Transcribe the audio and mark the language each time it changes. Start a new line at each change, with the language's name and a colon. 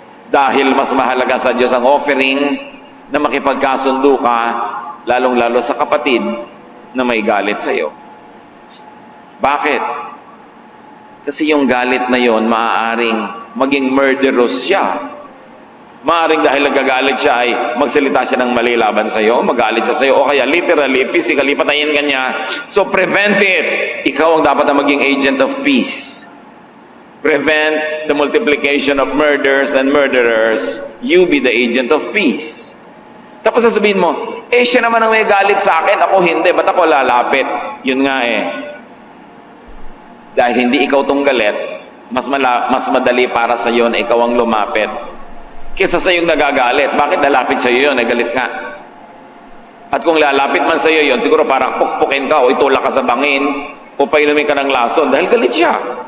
Filipino: Dahil mas mahalaga sa Diyos ang offering na makipagkasundo ka, lalong-lalo sa kapatid na may galit sa iyo. Bakit? Kasi yung galit na yon maaaring maging murderous siya. Maaaring dahil nagagalit siya ay magsalita siya ng mali laban sa iyo, magalit siya sa iyo, o kaya literally, physically, patayin ka niya.
English: So prevent it.
Filipino: Ikaw ang dapat na maging
English: agent of peace. Prevent the multiplication of murders and murderers. You be the agent of peace.
Filipino: Tapos sasabihin mo, siya naman ang may galit sa akin, ako hindi, ba't ako lalapit? Yun nga Dahil hindi ikaw tong galit, mas madali para sa iyo na ikaw ang lumapit kesa sa yung nagagalit. Bakit lalapit sa iyo yun? Nagalit ka. At kung lalapit man sa iyo yun, siguro parang pukpukin ka o itulak ka sa bangin o painumin ka ng lason dahil galit siya.